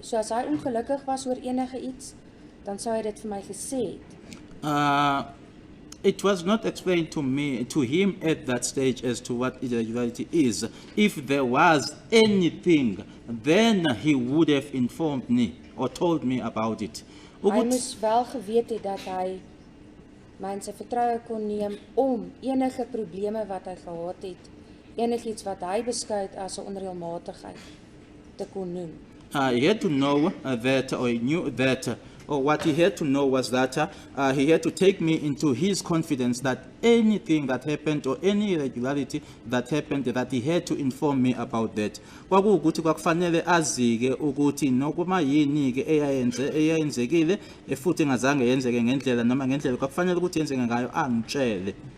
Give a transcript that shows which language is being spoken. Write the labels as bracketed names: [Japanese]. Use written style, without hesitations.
[Afrikaans] So as hy ongelukkig was oor enige iets, dan sou hy dit vir my gesê het. [English] It was not explained to him at that stage as to what irregularity is. If there was anything, then he would have informed me or told me about it. [Afrikaans] Hy moes wel geweet het dat hy my in sy vertroue kon neem om enige probleme wat hy gehad het, enigiets wat hy beskou het as 'n onreëlmatigheid te kon noem. [English] He had to know that, or he knew that, or what he had to know was that he had to take me into his confidence that anything that happened or any irregularity that happened, that he had to inform me about that. [Zulu] Kwakuwukuthi kwakufanele azike ukuthi nokuma yini-ke eyayenzekile futhi engazange yenzeke ngendlela noma ngendlela kwakufanele ukuthi yenzeke ngayo angitshele.